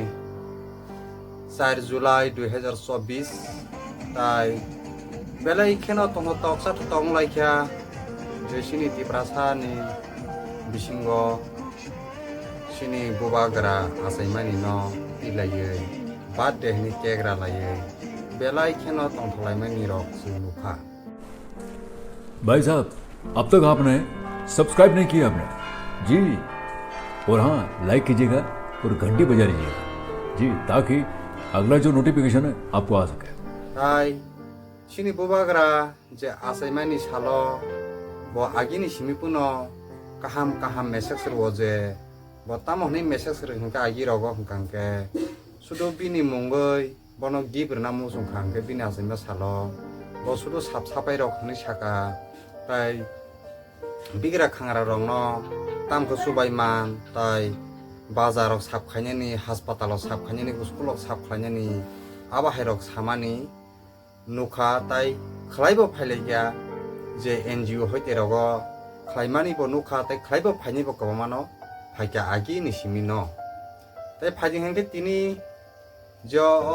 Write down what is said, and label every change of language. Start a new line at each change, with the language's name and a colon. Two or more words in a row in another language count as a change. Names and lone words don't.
Kok Borok: 4 July 2024 tai belai keno tongo toksa tong laikya sini tiprasa ni bisingo sini bubagra asaimani no ilaye bad de ni kegra laye belai keno tong thlaimani rok sunuka.
Hindi: भाई साहब अब तक आपने सब्सक्राइब नहीं किया आपने जी, और हाँ लाइक कीजिएगा और घंटी बजा लीजिएगा जी, ताकि अगला जो नोटिफिकेशन है आपको आ सके.
Kok Borok: Hai sini bubagra je asaimani salo bo agini simipuno kaham message ro je bo tamoni message ro hingka agi rogo hingkangke sudo bini mongoi bono gibrna musung khangke bini asaima salo bo sudo sapai rok ni saka tai bigra khangra rong no tamko subai man tai bazarok sapkhainani hospitalok sapkhainani skulok sapkhainani abahairok samani nukha tai khlaibo phailegya je NGO hoite rogo khlaimani bo nukha tai khlaibo phaini bo kobamano phaikya agi ni simino tai phajing hengke tini jo